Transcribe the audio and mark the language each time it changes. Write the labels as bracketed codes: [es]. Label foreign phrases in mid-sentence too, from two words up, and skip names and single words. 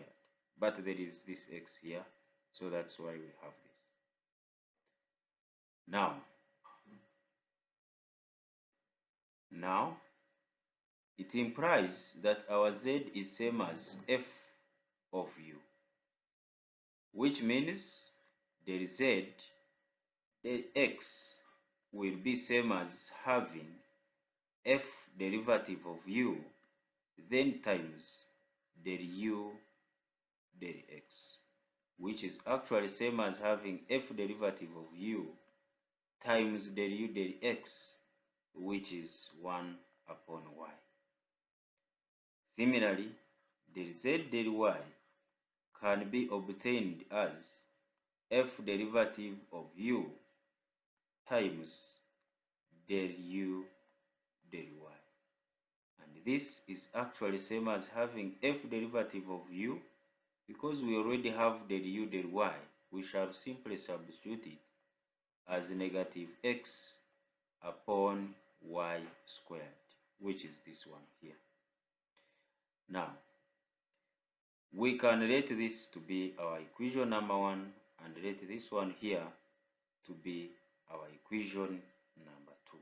[en] But there is this x here, so that's why we have this. Now it implies that our z is same as f of u, which means del z del x will be same as having f derivative of u then times del u del x, which is actually same as having f derivative of u times del u del x, which is 1 upon y. Similarly, del z del y can be obtained as f derivative of u times del u del y. And this is actually same as having f derivative of u. Because we already have del u del y, we shall simply substitute it as negative x upon y squared, which is this one here. Now, we can let this to be our equation number 1 and let this one here to be our equation number 2.